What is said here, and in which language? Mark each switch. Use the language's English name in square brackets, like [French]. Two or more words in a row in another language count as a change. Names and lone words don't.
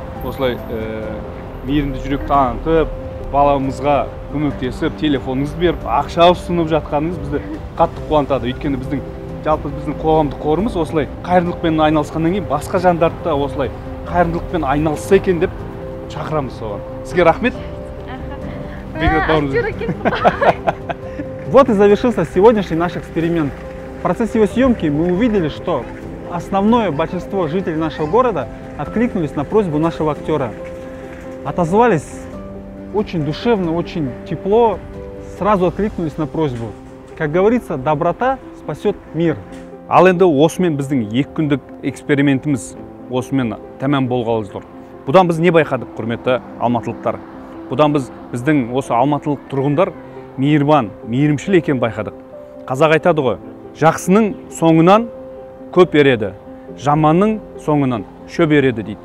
[Kazakh] Осылай мейірімді жүрек танытып, баламызға көмектесіп, телефоныңызды беріп, ақша ұсынып жатқаныңыз бізді қатты қуантады. Өйткені жалпы біздің қоғамдық қорымыз осылай қайырымдылықпен айналысқаннан кейін басқа жандарды да осылай қайырымдылықпен айналысса екен деп шақырамыз соған. Сізге рахмет. Бекзат бауырымыз. [Russian] Вот и завершился сегодняшний наш эксперимент. В процессе его съемки мы увидели, что основное большинство жителей нашего города откликнулись на просьбу нашего актера. Отозвались очень душевно, очень тепло, сразу откликнулись на просьбу. Как говорится, доброта спасет мир. [Kazakh] Ал енді осымен біздің 2 күндік экспериментіміз осымен тәмам болғалы тұр. Бұдан біз не байқадық, құрметті алматылықтар? Бұдан біздің осы алматылық тұрғындар мейірбан, мейірімшіл екенін байқадық. Қазақ айтады ғой, жақсының соңынан көп ереді, жаманның соңынан шөп ереді дейді.